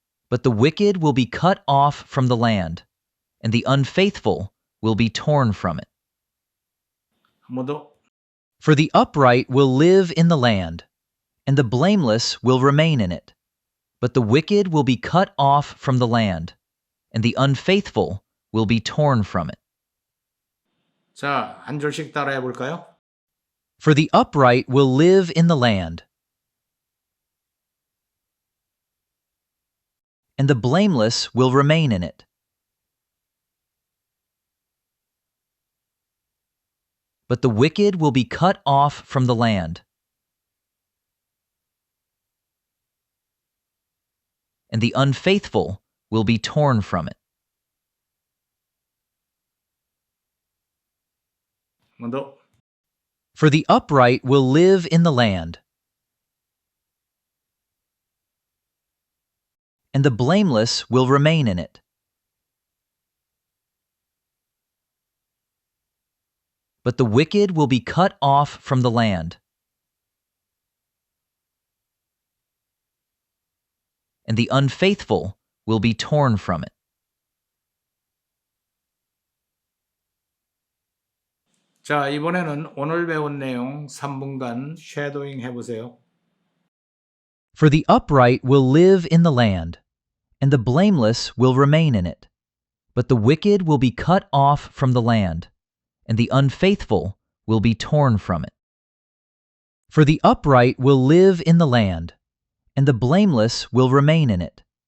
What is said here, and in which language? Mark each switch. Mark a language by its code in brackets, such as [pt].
[en] But the wicked will be cut off from the land, and the unfaithful will be torn from it. [ko] 한 번 더. [en] For the upright will live in the land, and the blameless will remain in it. But the wicked will be cut off from the land, and the unfaithful will be torn from it. [ko] 자, 한 줄씩 따라해 볼까요? [en] For the upright will live in the land, and the blameless will remain in it. But the wicked will be cut off from the land, and the unfaithful will be torn from it. [ko] 한 번 더. [en] For the upright will live in the land, and the blameless will remain in it. But the wicked will be cut off from the land, and the unfaithful will be torn from it. [ko] 자, 이번에는 오늘 배운 내용 3분간 쉐도잉 해보세요. [en] For the upright will live in the land, and the blameless will remain in it. But the wicked will be cut off from the land, and the unfaithful will be torn from it. For the upright will live in the land, and the blameless will remain in it.